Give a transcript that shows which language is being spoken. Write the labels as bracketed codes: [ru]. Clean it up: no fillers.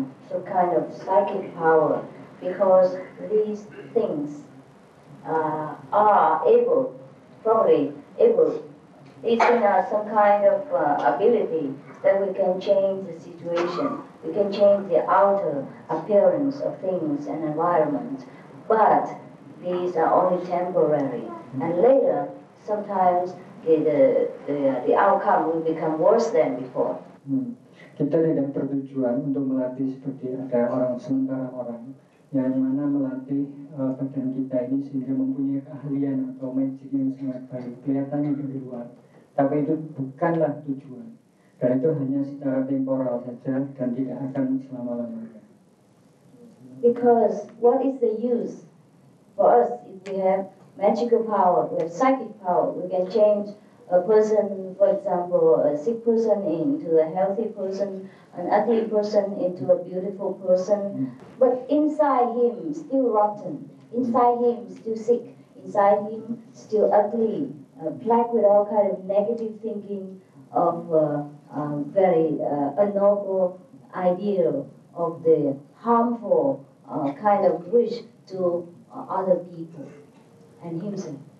[en] some kind of psychic power, because these things are able, probably able, these things are some kind of ability that we can change the situation, we can change the outer appearance of things and environment, but these are only temporary, and later sometimes the outcome will become worse than before. [id] Kita tidak bertujuan untuk melatih seperti ada orang sementara orang yang mana melatih badan kita ini sehingga mempunyai keahlian atau magic yang sangat baik kelihatannya dari luar, tapi itu bukanlah tujuan, dan itu hanya secara temporal saja dan tidak akan selama-lamanya. [en] Because what is the use for us if we have magical power, we have psychic power, we can change a person, for example, a sick person into a healthy person, an ugly person into a beautiful person, but inside him still rotten, inside him still sick, inside him still ugly, black with all kind of negative thinking of very unnoble ideal of the harmful kind of wish to other people and himself.